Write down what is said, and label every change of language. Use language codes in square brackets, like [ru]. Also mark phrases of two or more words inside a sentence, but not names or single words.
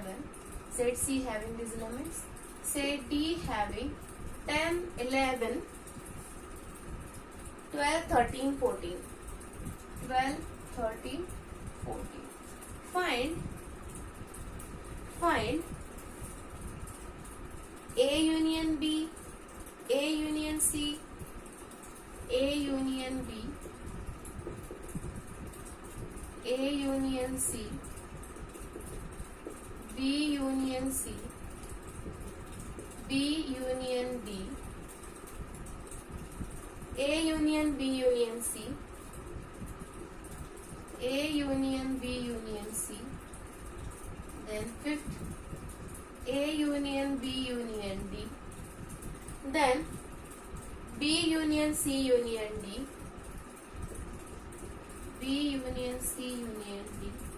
[en] Set C having these elements. Set D having 10, 11, 12, 13, 14. 12, 13, 14. Find A union B, A union C, A union B, A union C, B union C, B union D, A union B union C, A union B union C, then fifth A union B union D, then B union C union D, B union C union D.